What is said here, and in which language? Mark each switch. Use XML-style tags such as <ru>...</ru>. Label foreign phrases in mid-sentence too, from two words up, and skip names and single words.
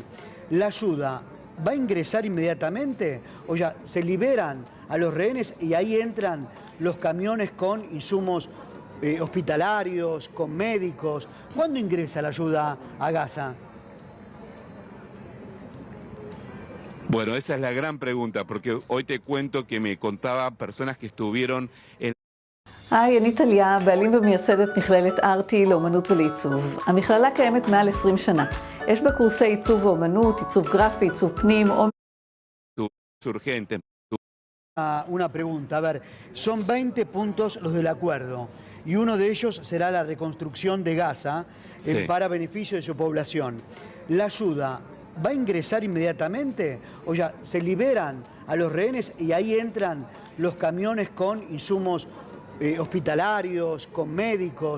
<es>¿La ayuda va a ingresar inmediatamente o ya se liberan a los rehenes y ahí entran los camiones con insumos hospitalarios, con médicos? ¿Cuándo ingresa la ayuda a Gaza? Bueno, esa es la gran pregunta, porque hoy te cuento que me contaban personas que estuvieron en...</es> <he>היי, אני טליה, בעלים ומייסדת מכללת ארטי לאומנות ולעיצוב. המכללה קיימת מעל 20 שנה. יש בה קורסי עיצוב ואומנות, עיצוב גרפי, עיצוב פנים או...</he> <es>urgentes. Una pregunta, a ver, son 20 puntos los del acuerdo y uno de ellos será la reconstrucción de Gaza para beneficio de su población. ¿La ayuda va a ingresar inmediatamente o ya se liberan a los rehenes y ahí entran los camiones con insumos hospitalarios, con médicos?</es>